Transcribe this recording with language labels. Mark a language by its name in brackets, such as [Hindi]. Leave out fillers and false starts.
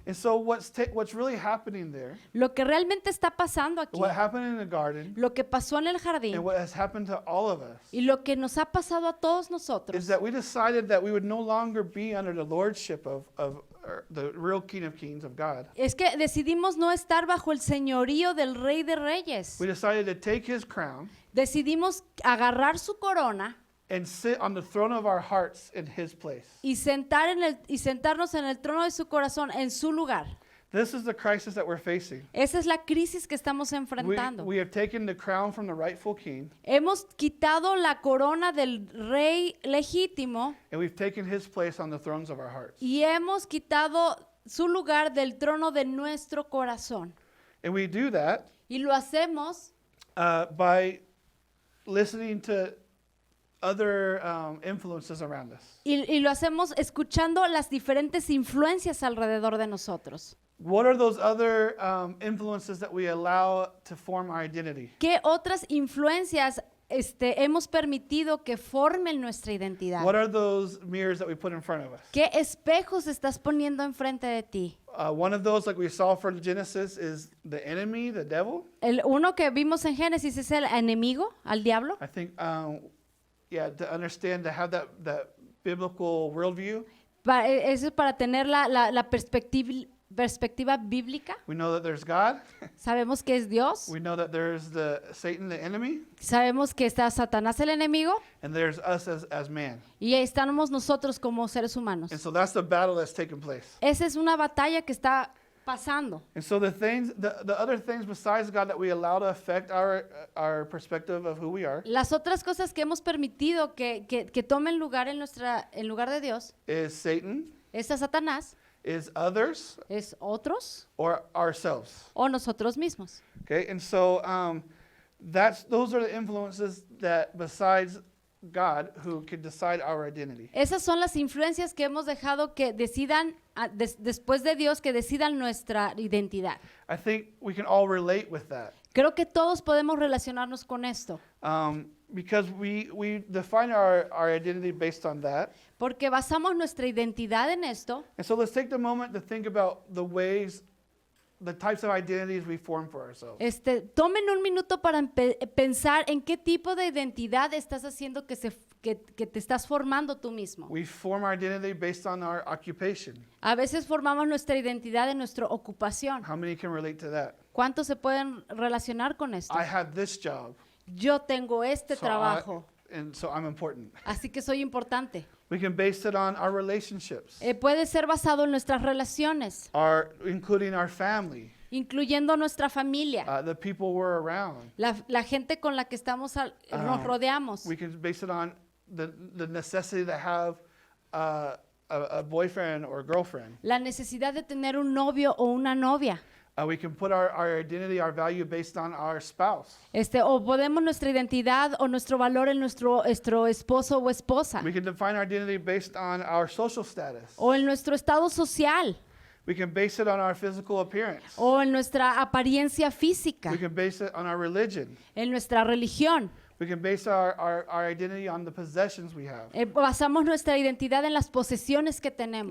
[English] And so what's really happening there, [Spanish] Lo que realmente está pasando aquí, [English] what happened in the garden, [Spanish] lo que pasó en el [English] and [Spanish] jardín [English] what has happened to all of us, [Spanish] y lo que nos ha pasado a todos [English] is [Spanish] nosotros, [English] that we decided that we would no longer be under the lordship of the real King of Kings, of God. [Spanish] es que decidimos no estar bajo el señorío del Rey de Reyes. [English] We decided to take his crown [Spanish] Decidimos agarrar su corona [English] and sit on the throne of our hearts in his place. [Spanish] y sentarnos en el trono de su corazón, en su lugar. [English] This is the crisis that we're facing. [Spanish] Esa es la crisis que estamos enfrentando. [English] We have taken the crown from the rightful king, [Spanish] Hemos quitado la corona del rey legítimo [English] and we've taken his place on the thrones of our hearts. [Spanish] y hemos quitado su lugar del trono de nuestro corazón. [English] And we do that [Spanish] Y lo hacemos [English] by listening to other influences around us. [Spanish] y lo hacemos escuchando las diferentes influencias alrededor de nosotros. [English] What are those other influences that we allow to form our identity? [Spanish] ¿Qué otras influencias hemos permitido que formen nuestra identidad? [English] What are those mirrors that we put in front of us? [Spanish] ¿Qué espejos estás poniendo enfrente de ti? [English] One of those, like we saw from Genesis, is the enemy, the devil. [Spanish] Uno que vimos en Génesis es el enemigo, al diablo. [English] I think, to understand, to have that biblical worldview, [Spanish] Eso es para tener la perspectiva bíblica. [English] we know that there's God. [Spanish] Sabemos que es Dios. [English] We know that there's Satan, the enemy, [Spanish] Sabemos que está Satanás el enemigo. [English] and there's us as man. [Spanish] Y ahí estamos nosotros como seres humanos. [English] And so that's the battle that's taking place. [Spanish] Esa es una batalla que está pasando. [English] And so the other things besides God that we allow to affect our perspective of who we are [Spanish] Las otras cosas que hemos permitido que tomen lugar en lugar de Dios [English] is Satan, [Spanish] es a Satanás, [English] is others, [Spanish] es otros [English] or ourselves. [Spanish] o nosotros mismos. [English] Okay, and so those are the influences that besides God who can decide our identity. [Spanish] Esas son las influencias que hemos dejado que decidan, después de Dios, que decidan nuestra identidad. [English] I think we can all relate with that. [Spanish] Creo que todos podemos relacionarnos con esto, [English] Because we define our identity based on that. [Spanish] porque basamos nuestra identidad en esto. [English] And so let's take the moment to think about the types of identities we form for ourselves. [Spanish] Tomen un minuto para pensar en qué tipo de identidad estás haciendo que te estás formando tú mismo. [English] We form our identity based on our occupation. [Spanish] A veces formamos nuestra identidad en nuestra ocupación. [English] How many can relate to that? [Spanish] ¿Cuántos se pueden relacionar con esto? [English] I have this job. [Spanish] Yo tengo este [English] so [Spanish] trabajo, [English] and so I'm important. [Spanish] así que soy importante. [English] We can base it on our relationships, [Spanish] Puede ser basado en nuestras relaciones, [English] including our family, [Spanish] incluyendo nuestra familia, [English] the people we're around. [Spanish] la gente con la que nos rodeamos. [English] We can base it on the necessity to have a boyfriend or girlfriend. [Spanish] La necesidad de tener un novio o una novia. [English] We can put our identity, our value based on our spouse. [Spanish] O podemos nuestra identidad o nuestro valor en nuestro esposo o esposa. [English] We can define our identity based on our social status. [Spanish] O en nuestro estado social. [English] We can base it on our physical appearance. [Spanish] O en nuestra apariencia física. [English] We can base it on our religion. [Spanish] En nuestra religión. [English] We can base our identity on the possessions we have [Spanish] Basamos nuestra identidad en las posesiones que tenemos.